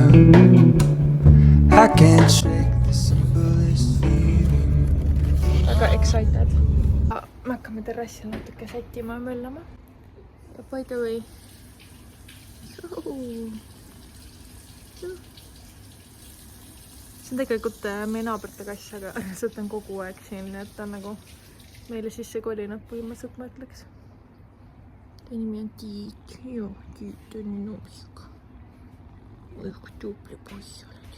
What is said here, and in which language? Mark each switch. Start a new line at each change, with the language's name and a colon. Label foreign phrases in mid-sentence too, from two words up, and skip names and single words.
English: I can't shake the simplest feeling.
Estonian: Väga excited. Me hakkame terrassil natuke sättima ja möllama.
English: Ja by the way.
Estonian: See on tegelikult meie naabrite kass, aga see on kogu aeg siin, et ta on nagu meile sisse kolinud põhimõtteliselt, ma ütleks. ta nimi on Tiit. Joo, Tiit on nii nuuska. Oi, kui tubli poiss oled.